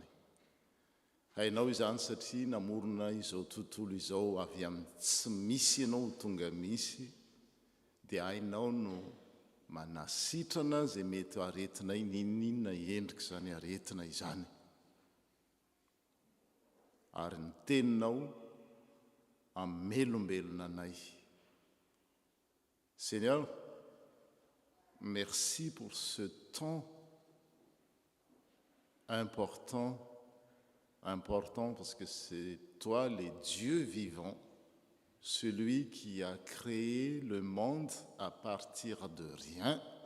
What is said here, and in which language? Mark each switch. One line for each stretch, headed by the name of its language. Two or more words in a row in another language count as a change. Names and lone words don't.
Malagasy: Hainao izany satria namorona izao tontolo izao avy amin'ny tsy misy ianao tonga misy, dia hainao no manasitrana zay mety aretinay ninninona endrika izany aretina izany. Ary ny teninao amelombelona anay.
French: Seigneur, merci pour ce temps important parce que c'est toi, le Dieu vivant, celui qui a créé le monde à partir de rien,